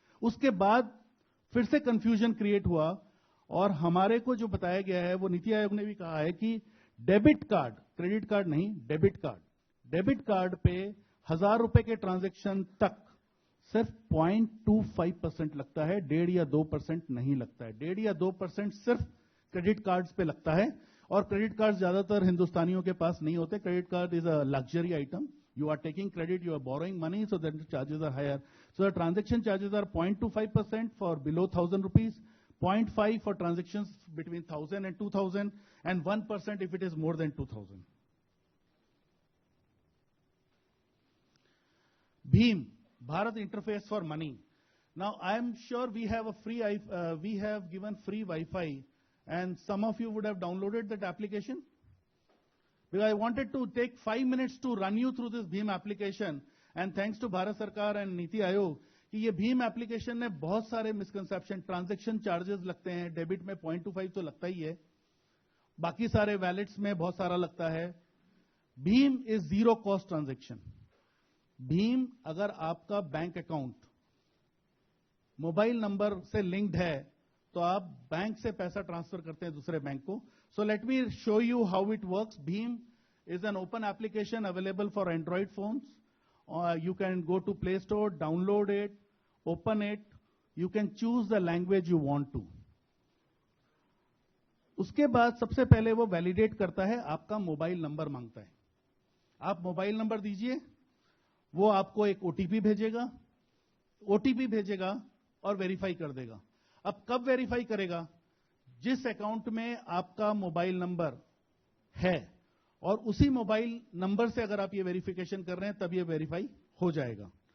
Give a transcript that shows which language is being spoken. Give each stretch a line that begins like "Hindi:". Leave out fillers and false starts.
Hindi: उसके बाद फिर से कंफ्यूजन क्रिएट हुआ, और हमारे को जो बताया गया है, वो नीति आयोग ने भी कहा है कि डेबिट कार्ड, क्रेडिट कार्ड नहीं, डेबिट कार्ड पे 1,000 रुपए के ट्रांजैक्शन तक सिर्फ 0.25% लगता है, 1.5 या 2% नहीं लगता है. 1.5 या 2% सिर्फ क्रेडिट कार्ड्स पे लगता है, और क्रेडिट कार्ड ज्यादातर हिंदुस्तानियों के पास नहीं होते.
English: Credit card is a luxury item. You are taking credit, you are borrowing money, so that the charges are higher. So the transaction charges are 0.25% for below 1,000 rupees, 0.5 for transactions between 1,000 and 2,000, and 1% if it is more than 2,000. Bheem, Bharat Interface for Money. Now I am sure we have we have given free Wi-Fi, and some of you would have downloaded that application. Because I wanted to take 5 minutes to run you through this Bheem application, and thanks to Bharat Sarkar and Niti Aayog
Hindi: कि ये Bheem application ने बहुत सारे misconception, transaction charges लगते हैं, debit में 0.25 तो लगता ही है, बाकी सारे वैलेट्स में बहुत सारा लगता है.
English: Bheem is zero cost transaction.
Hindi: Bheem अगर आपका बैंक अकाउंट मोबाइल नंबर से लिंक्ड है तो आप बैंक से पैसा ट्रांसफर करते हैं दूसरे बैंक को.
English: So let me show you how it works. Bheem is an open application available for Android phones. You can go to Play Store, download it, open it. You can choose the language you want to.
Hindi: उसके बाद सबसे पहले वो validate करता है, आपका mobile number मांगता है. आप मोबाइल नंबर दीजिए, वो आपको एक ओटीपी भेजेगा और वेरीफाई कर देगा. अब कब वेरीफाई करेगा? जिस अकाउंट में आपका मोबाइल नंबर है और उसी मोबाइल नंबर से अगर आप ये वेरिफिकेशन कर रहे हैं तब ये वेरीफाई हो जाएगा.